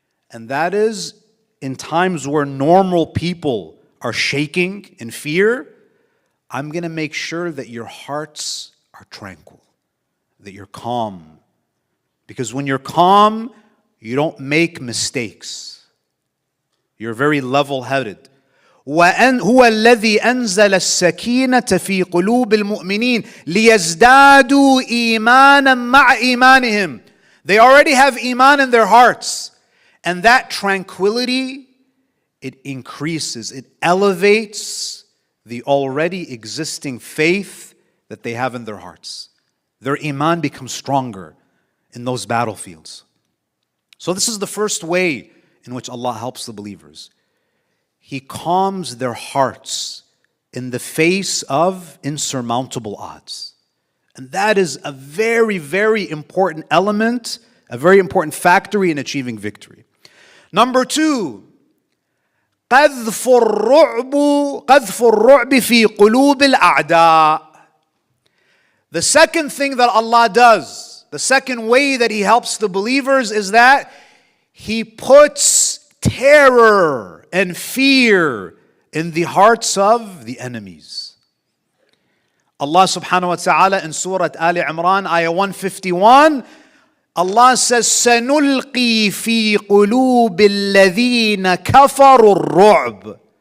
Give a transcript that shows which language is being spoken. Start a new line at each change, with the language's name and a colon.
English: And that is, in times where normal people are shaking in fear, I'm going to make sure that your hearts are tranquil, that you're calm. Because when you're calm, you don't make mistakes. You're very level-headed.
Arabic: وأن هو الذي أنزل السكينة في قلوب المؤمنين ليزدادوا إيمانا مع إيمانهم.
English: They already have iman in their hearts. And that tranquility, it increases, it elevates the already existing faith that they have in their hearts. Their iman becomes stronger in those battlefields. So this is the first way in which Allah helps the believers. He calms their hearts in the face of insurmountable odds. And that is a very, very important element, a very important factor in achieving victory. Number 2,
Arabic: قذف الرعب في قلوب الأعداء.
English: The second thing that Allah does, the second way that He helps the believers is that He puts terror and fear in the hearts of the enemies. Allah subhanahu wa ta'ala in Surah Ali Imran, ayah 151, Allah says,
Arabic: سَنُلْقِي فِي قُلُوبِ الَّذِينَ كَفَرُوا الرُّعْبِ.